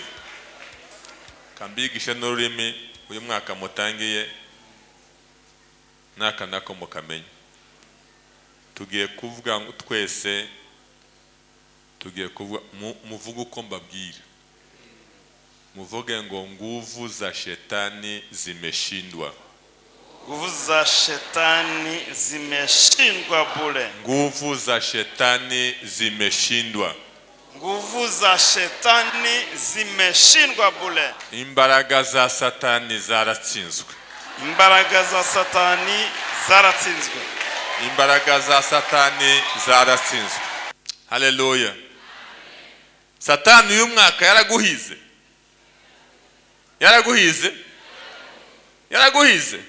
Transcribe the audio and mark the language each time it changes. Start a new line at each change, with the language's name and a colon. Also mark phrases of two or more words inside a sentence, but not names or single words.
Kinyarwanda: Kambigishe n'ururimi uyu mwaka mutangiye naka nako mukamenya. Tugiye kuvuga twese, tugiye kuvuga muvuga uko mbabwira. Muvuge ngo
Swahili: nguvu za shetani zimeshindwa. Nguvu za shetani zimeshindwa bure. Nguvu za shetani zimeshindwa. Nguvu za shetani zimeshindwa bure.
Kinyarwanda: Imbaraga za satani zaratsinzwe. Imbaraga za satani zaratsinzwe. Imbaraga za satani zaratsinzwe. Haleluya. Satani uyu mwaka yaraguhize. Yaraguhize. Yaraguhize.